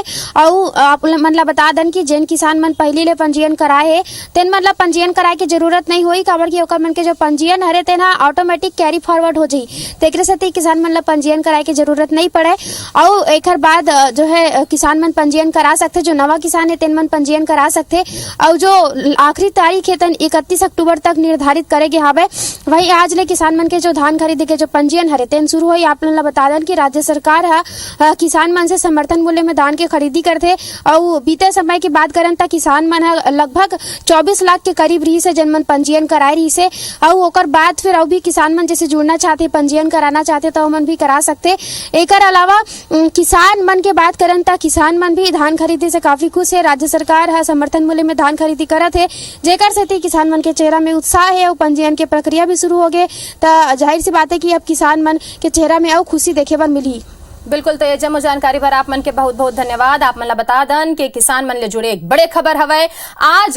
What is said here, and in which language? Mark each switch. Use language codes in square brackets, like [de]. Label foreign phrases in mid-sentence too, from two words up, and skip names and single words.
[hne] और आप मन ला बता दन कि जेन किसान मन पहले ले पंजीयन कराए है तेन मन ला पंजीयन कराए के जरूरत नहीं होई, काबर की ओकर मन के जो पंजीयन हरे तेन [en] automatic carry forward [hne] हो जाई। तेकरे से किसान मन ला पंजीयन कराए के जरूरत नहीं पड़े। और एकर बाद जो है किसान मन पंजीयन करा सकते। जो नवा किसान है तेन मन पंजीयन करा सकते और जो आखिरी तारीख है 31 अक्टूबर तक निर्धारित करेंगे हवे। वही आज ले किसान मन के जो धान खरीदी के जो पंजीयन हरे तेन शुरू हुई। आप लोग बता दें कि राज्य सरकार किसान मन से समर्थन मूल्य में धान के खरीदी करते और बीते समय की बात करें तो किसान मन लगभग 24 लाख के करीब रही से जनमन पंजीयन कराए रही से और ओकर बाद फिर और भी किसान मन जैसे जुड़ना चाहते पंजीयन कराना चाहते तो मन भी करा सकते। एकर अलावा किसान मन के बात करें तो किसान मन भी धान खरीदी से काफी खुश है। राज्य सरकार समर्थन मूल्य में धान खरीदी करत है जेकर से किसान मन के चेहरा में उत्साह है और पंजीयन के प्रक्रिया भी शुरू हो गए तो जाहिर सी बात है कि अब किसान मन के चेहरा में और खुशी देखे बर मिली। बिल्कुल, तो ये जम्मू जानकारी पर आप मन के बहुत बहुत धन्यवाद। आप मन ला बता दन कि किसान मन ले जुड़े एक बड़े खबर हवे आज